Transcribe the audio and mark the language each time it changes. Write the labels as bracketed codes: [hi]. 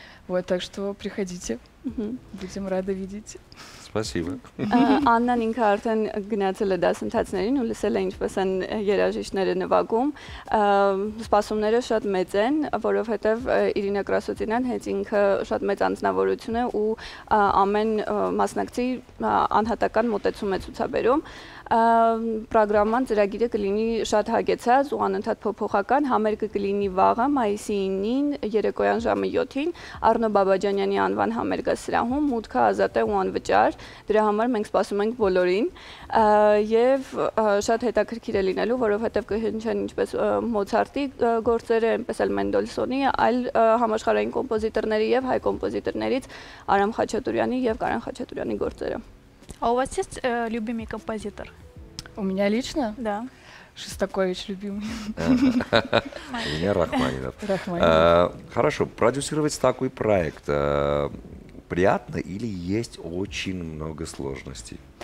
[ru] Вот, так что приходите, будем рады видеть. Спасибо. [hy] Աննան ինքը արդեն գնացել է դասընթացներին ու լսել է ինչպես են երաժիշտները նվագում։ Սպասումները շատ մեծ են, որովհետև Իրինա Կրասոտինան հենց ինքը շատ մեծ անձնավորություն է ու ամեն մասնակցի անհատական մոտեցում է ցուցաբերում։ Պրոգրաման ծրագիրը կլինի շատ հագեցած ու անընդհատ փոփոխական, համերգը կլինի վաղը մայիսի 9-ին երեկոյան ժամը 7-ին Արնո Բաբաջանյանի անվան համերգասրահում, մուտքը ազատ է ու անվճար, դրա համար մենք սպասում ենք բոլորին եւ շատ հետաքրքիր է լինելու, որովհետեւ կհնչեն ինչպես Մոցարտի գործերը, այնպես էլ Մենդելսոնի, այլ համաշխարհային կոմպոզիտորների եւ հայ композиторներից Արամ Խաչատուրյանի եւ Կարեն Խաչատուրյանի գործերը։ [ru] А у вас есть любимый композитор? У меня лично? Да. Шостакович любимый. У меня Рахманинов. Хорошо, продюсировать такой проект приятно или есть очень много сложностей?